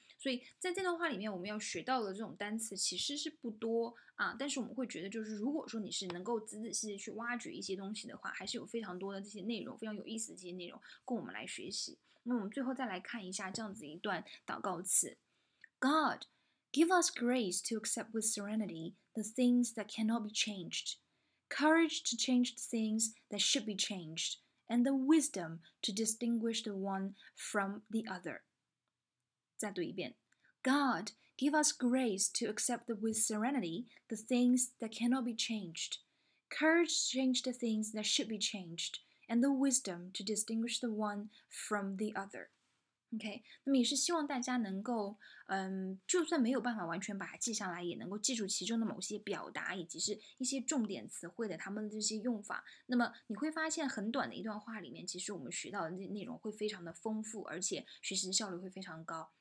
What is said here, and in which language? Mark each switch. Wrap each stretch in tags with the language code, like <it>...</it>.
<zh>所以在这段话里面，我们要学到的这种单词其实是不多啊，但是我们会觉得，就是如果说你是能够仔仔细细去挖掘一些东西的话，还是有非常多的这些内容，非常有意思的这些内容供我们来学习。那我们最后再来看一下这样子一段祷告词 ：God</zh> <en>Give us grace to accept with serenity the things that cannot be changed, courage to change the things that should be changed, and the wisdom to distinguish the one from the other.</en> <zh>再读一遍</zh> <en>God, give us grace to accept with serenity the things that cannot be changed, courage to change the things that should be changed, and the wisdom to distinguish the one from the other.</en> <zh>OK， 那么也是希望大家能够，就算没有办法完全把它记下来，也能够记住其中的某些表达，以及是一些重点词汇的它们的这些用法。那么你会发现，很短的一段话里面，其实我们学到的内容会非常的丰富，而且学习的效率会非常高。</zh>